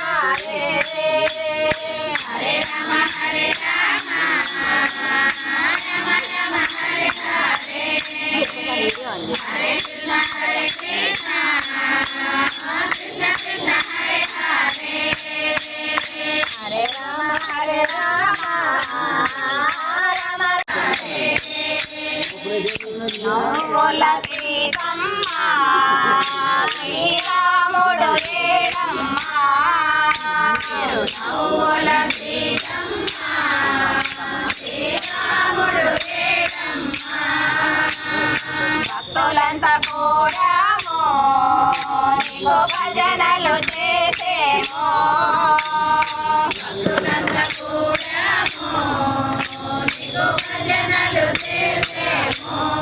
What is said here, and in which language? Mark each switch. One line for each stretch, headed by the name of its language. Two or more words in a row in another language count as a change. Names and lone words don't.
Sanskrit: హరే హరే రామ హరే రామ రామ రామ హరే హరే హరే కృష్ణ హరే కృష్ణ కృష్ణ కృష్ణ హరే హరే హరే రామ హరే రామ రామ హరే
Telugu: నవ్వుల సీతమ్మ శ్రీరాముడు ఏడమ్మ నవ్వుల సీతమ్మ శ్రీరాముడు ఏడమ్మ భక్తులంతా కూడాము నీకు భజనలు చేసేమో భక్తులంతా కూడాము నీకు భజనలు చేసేమో